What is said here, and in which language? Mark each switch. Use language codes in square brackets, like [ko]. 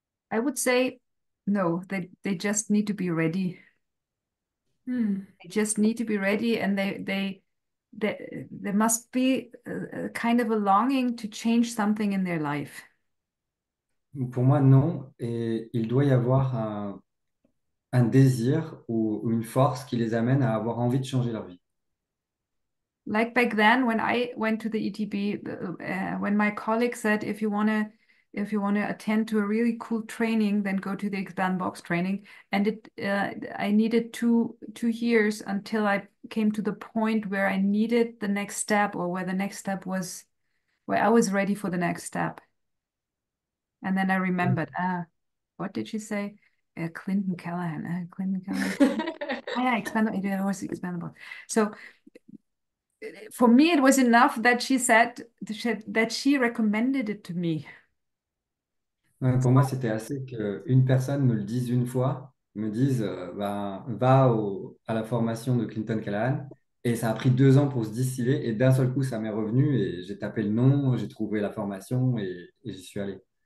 [en] I would say no, they just need to be ready. They just need to be ready, and there must be a kind of a longing to change something in their life. [fr] Pour moi, non, et il doit y avoir un désir ou une force qui les amène à avoir envie de changer leur vie. [en] Like back then when I went to the ETB, when my colleague said, if you wanna attend to a really cool training, then go to the Expand Box training. And I needed two years until I came to the point where I needed the next step, or where the next step was, where I was ready for the next step. And then I remembered, what did she say? Clinton Callahan. Clinton Callahan. Yeah, it was expandable. So for me, it was enough that she said that she recommended it to me. [fr] Pour moi, c'était assez qu'une personne me le dise une fois, me dise ben, va à la formation de Clinton Callahan. Et ça a pris 2 ans pour se distiller. Et d'un seul coup, ça m'est revenu et j'ai tapé le nom, j'ai trouvé la formation et j'y suis allé.